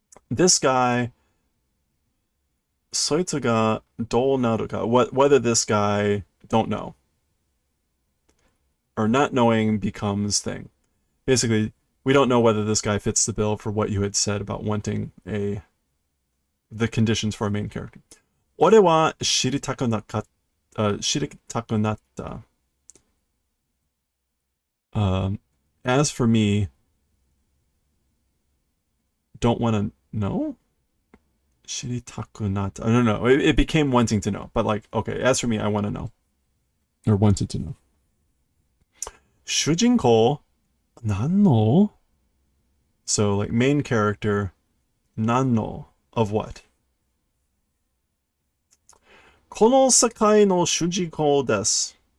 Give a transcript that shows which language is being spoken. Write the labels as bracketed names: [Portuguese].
[English] This guy. [Japanese] Soitsu ga dou naru ka. [English] Whether this guy. Don't know. Or not knowing becomes thing. Basically, we don't know whether this guy fits the bill for what you had said about wanting the conditions for a main character. [Japanese] 俺は知りたくなかった、知りたくなった。 [English] As for me, don't want to know? [Japanese] 知りたくなった. [English] I don't know. It became wanting to know. But like, okay, as for me, I want to know. Or wanted to know. [Japanese] 主人公何の? [English] So like main character 何の of what? [Japanese] この世界の主人公です。